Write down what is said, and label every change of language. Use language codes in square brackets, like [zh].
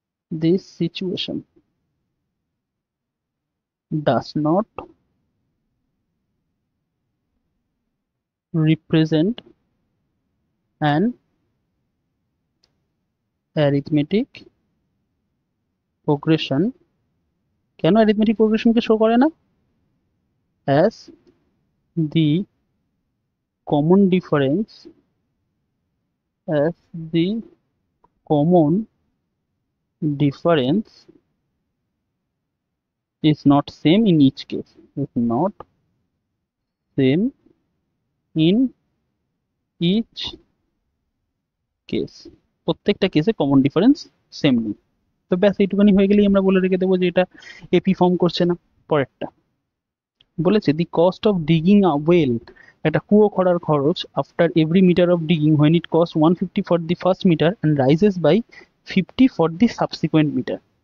[en] This situation does not represent an arithmetic progression। [bn] কেন arithmetic progression কে show করে না? [en] as the common difference, as the common difference is not same in each case, is not same in each case। [bn] প্রত্যেকটা কেসে common difference same নেই। তো ব্যাস এইটুখানি হয়ে গেলেই আমরা বলে রেখে দেবো যে এটা এপি ফর্ম করছে না। পরেরটা বলেছে [en] the cost of digging a well, [bn] একটা কুয়ো খোঁড়ার খরচ [en] After every metre of digging when it cost 150 for the first metre and rises by 50 for the subsequent metre.